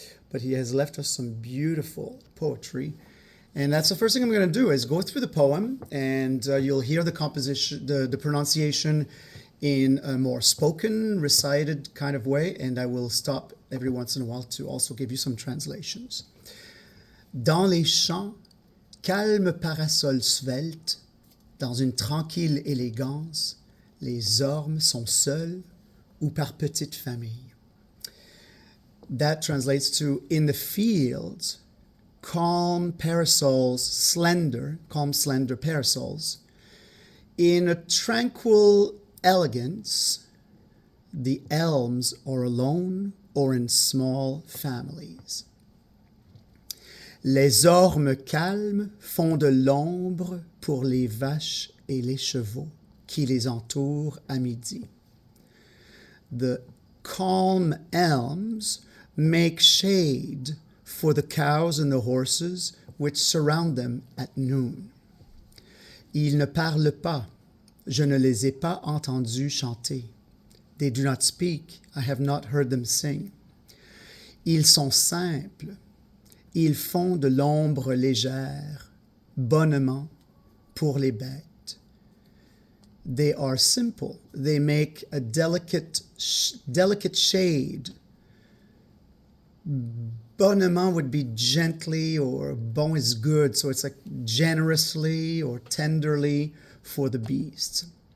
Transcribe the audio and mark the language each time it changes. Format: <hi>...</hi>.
<en>But he has left us some beautiful poetry. And that's the first thing I'm going to do is go through the poem, and you'll hear the composition, the pronunciation in a more spoken, recited kind of way, and I will stop every once in a while to also give you some translations.</en> <fr>Dans les champs, calme parasol svelte, dans une tranquille élégance, les ormes sont seuls ou par petites familles.</fr> <en>That translates to, in the fields, calm slender parasols. In a tranquil elegance, the elms are alone or in small families.</en> <fr>Les ormes calmes font de l'ombre pour les vaches et les chevaux qui les entourent à midi.</fr> <en>The calm elms make shade for the cows and the horses which surround them at noon.</en> <fr>Ils ne parlent pas. Je ne les ai pas entendus chanter.</fr> <en>They do not speak. I have not heard them sing.</en> <fr>Ils sont simples. Ils font de l'ombre légère, bonnement, pour les bêtes.</fr> <en>They are simple. They make a delicate shade. Bonnement would be gently, or bon is good, so it's like generously or tenderly for the beasts.</en>